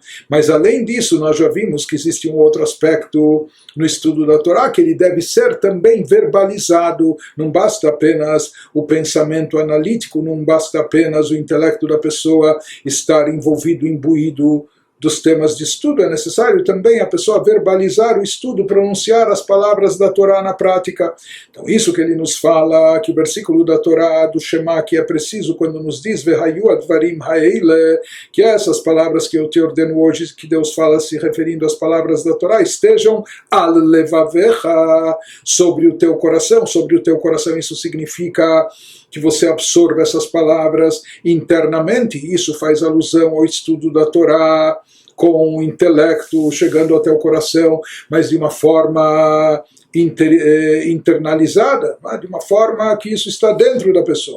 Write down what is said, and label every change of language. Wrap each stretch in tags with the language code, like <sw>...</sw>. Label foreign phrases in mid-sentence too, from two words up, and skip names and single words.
<pt>Mas além disso, nós já vimos que existe um outro aspecto no estudo da Torá, que ele deve ser também verbalizado, não basta apenas o pensamento analítico, não basta apenas o intelecto da pessoa estar envolvido, imbuído dos temas de estudo, é necessário também a pessoa verbalizar o estudo, pronunciar as palavras da Torá na prática. Então isso que ele nos fala, que o versículo da Torá, do Shema, que é preciso quando nos diz</pt> <he>Vehayu advarim haeile,</he> <pt>que essas palavras que eu te ordeno hoje, que Deus fala se referindo às palavras da Torá, estejam</pt> <he>al levavecha,</he> <pt>sobre o teu coração. Sobre o teu coração, isso significa que você absorva essas palavras internamente. Isso faz alusão ao estudo da Torá com o intelecto chegando até o coração, mas de uma forma internalizada, de uma forma que isso está dentro da pessoa.</pt>